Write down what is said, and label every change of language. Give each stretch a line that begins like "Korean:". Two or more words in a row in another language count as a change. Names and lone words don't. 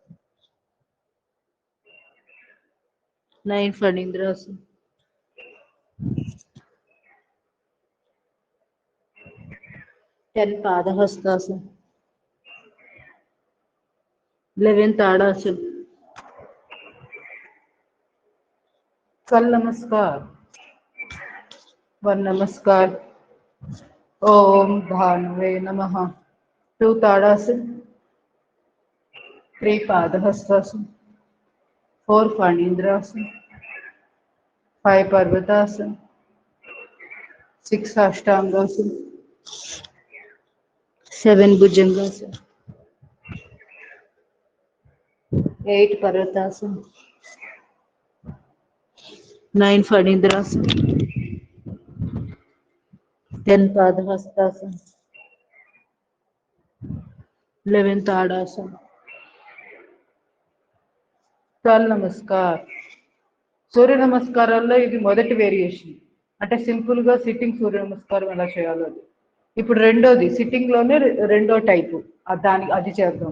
Hindi: 9 ఫణీంద్రాసన్. 10 పాదహస్తాసన్. 11 తాడాసన్. 12 नमस्कार. 1 नमस्कार.
Sanskrit: ओम भानुवे नमः.
Hindi: 2 ताड़ासन. 3 पादहस्तासन. 4 फणींद्रासन. 5 पर्वतासन. 6 अष्टांगासन. 7 भुजंगासन. 8 पर्वतासन. 9 फणींद्रासन. 10 पादहस्तासन. 11 ताड़ासन. 12 నమస్కార్.
Telugu: సూర్య నమస్కారాల్లో ఇది మొదటి వేరియేషన్, అంటే సింపుల్ గా సిట్టింగ్ సూర్య నమస్కారం ఎలా చేయాలో అది. ఇప్పుడు రెండోది సిట్టింగ్ లోనే రెండో టైపు, దానికి అది చేద్దాం.